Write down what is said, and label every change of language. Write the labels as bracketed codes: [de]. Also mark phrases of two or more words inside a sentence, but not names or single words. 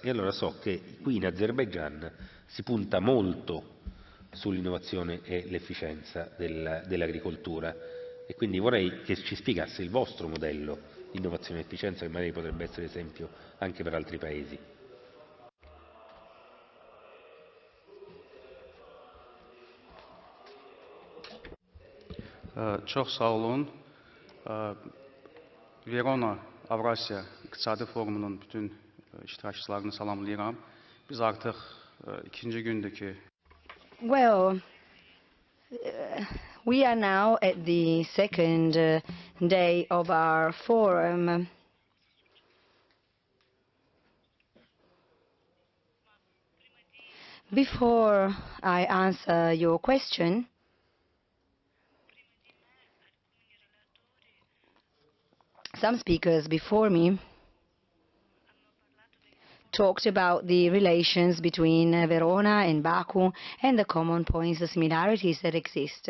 [it] E allora so che qui in Azerbaigian si punta molto sull'innovazione e l'efficienza dell'agricoltura e quindi vorrei che ci spiegasse il vostro modello di innovazione e efficienza, che magari potrebbe essere esempio anche per altri paesi. [az] Çok sağ olun. Verona Eurasian İqtisadi Forumunun bütün iştirakçılarını salamlayıram. Biz artıq ikinci gündəki [en] Well, we are now at the second day of our forum. Before I answer your question, some speakers before me talked about the relations between Verona and Baku and the common points, the similarities that exist.